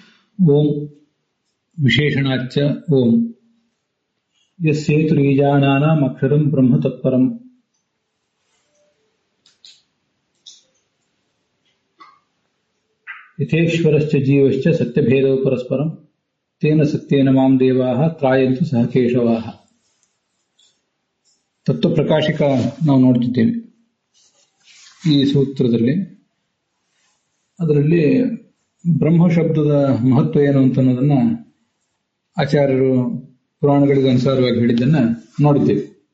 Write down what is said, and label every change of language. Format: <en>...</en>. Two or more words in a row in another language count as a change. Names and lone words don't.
<sa>ಓಂ ವಿಶೇಷಣಾಚ್ಚ ಓಂ ಯಸ್ಯೇತುರೀಜಾನಾನಾಂ ಅಕ್ಷರಂ ಬ್ರಹ್ಮ ತತ್ಪರಂ ಯಥೇಶ್ವರಶ್ಚ ಜೀವಶ್ಚ ಸತ್ಯಭೇದೋ ಪರಸ್ಪರಂ ತೇನ ಸತ್ಯೇನ ಮಾಂ ದೇವಾಃ ತ್ರಾಯಂತು ಸಹ ಕೇಶವಾಃ.</sa> <kn>ತತ್ವಪ್ರಕಾಶಿಕ ನಾವು ನೋಡ್ತಿದ್ದೇವೆ ಈ ಸೂತ್ರದಲ್ಲಿ. ಅದರಲ್ಲಿ ಬ್ರಹ್ಮ ಶಬ್ದದ ಮಹತ್ವ ಏನು ಅಂತ ಅನ್ನೋದನ್ನ ಆಚಾರ್ಯರು ಪುರಾಣಗಳಿಗೆ ಅನುಸಾರವಾಗಿ ಹೇಳಿದ್ದನ್ನ ನೋಡಿದ್ದೇವೆ.</kn>